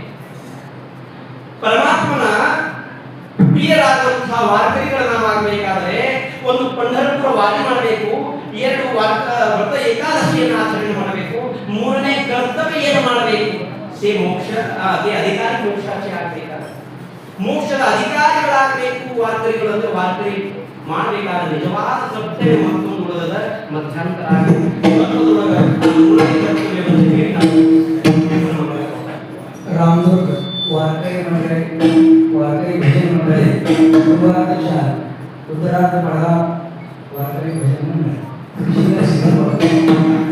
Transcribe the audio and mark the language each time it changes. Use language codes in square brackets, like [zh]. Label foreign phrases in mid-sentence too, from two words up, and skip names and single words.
[kn] ಪರಮಾತ್ಮನ ಪ್ರಿಯರಾದಂತಹ ವಾರ್ಕರಿಗಳನ್ನ ಮಾಡಬೇಕಾದ್ರೆ ಒಂದು ಪಂಢರಪುರ ವಾರಿ ಮಾಡಬೇಕು, ಎರಡು ವ್ರತ ಏಕಾದಶಿಯನ್ನು ಆಚರಣೆ ಮಾಡಬೇಕು, ಮೂರನೇ ಕರ್ತವ್ಯ ಏನು ಮಾಡಬೇಕು? ಮೋಕ್ಷ ಅದೇ ಅಧಿಕಾರಿ ಮೋಕ್ಷಾಚೆ ಆಗಬೇಕಾದ್ರೆ ಮೋಕ್ಷದ ಅಧಿಕಾರಿಗಳಾಗಬೇಕು ವಾರ್ಕರಿಗಳು. ಅಂದ್ರೆ ವಾರ್ಕರಿ ಮಾಡಬೇಕಾದ ನಿಜವಾದ ಕರ್ತವ್ಯ ಮತ್ತೊಂದು ಉಳಿದ ಮಧ್ಯಂತರ [mr] रामदुर्ग वारकरी मंडळे वारकरी भजन मंडळे उपाध्यक्ष रुद्रार्थ पडगा वारकरी भजन मंडळ